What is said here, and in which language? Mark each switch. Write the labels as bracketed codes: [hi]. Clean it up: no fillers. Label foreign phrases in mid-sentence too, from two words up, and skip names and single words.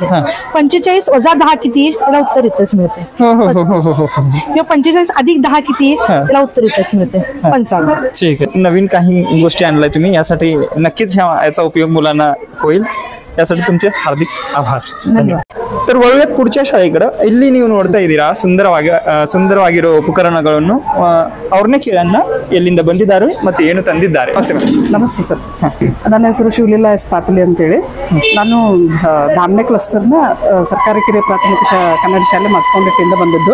[mr] 45 वजा 10 किती, त्याला उत्तर इथंच मिळते. किंवा 45 अधिक 10 किती, त्याला उत्तर इथंच मिळते. 55. ठीक आहे. नवीन काही गोष्टी आणलाय तुम्ही, यासाठी नक्कीच याचा उपयोग मुलांना होईल. यासाठी तुमचे हार्दिक आभार. धन्यवाद. [kn] तर ವಳುವಿಯತ್ ಕುರ್ಚಿಯ ಶಾಲೆಗಡ ಇಲ್ಲಿ ನೀವು ನೋಡ್ತಾ ಇದ್ದೀರಾ ಸುಂದರವಾಗಿರೋ ಉಪಕರಣಗಳನ್ನು ಅವ್ರನ್ನೇ ಕೇಳೋಣ ಎಲ್ಲಿಂದ ಬಂದಿದ್ದಾರೆ ಮತ್ತೆ ಏನು ತಂದಿದ್ದಾರೆ. ನಮಸ್ತೆ ಸರ್, ನನ್ನ ಹೆಸರು ಶಿವಲೀಲಾ ಎಸ್ ಪಾಟಲಿ ಅಂತೇಳಿ. ನಾನು ಧಾಮ್ನೆ ಕ್ಲಸ್ಟರ್ನ ಸರ್ಕಾರಿ ಕಿರಿಯ ಪ್ರಾಥಮಿಕ ಕನ್ನಡ ಶಾಲೆ ಮಸ್ಕೊಂಡಟ್ಟಿಯಿಂದ ಬಂದಿದ್ದು.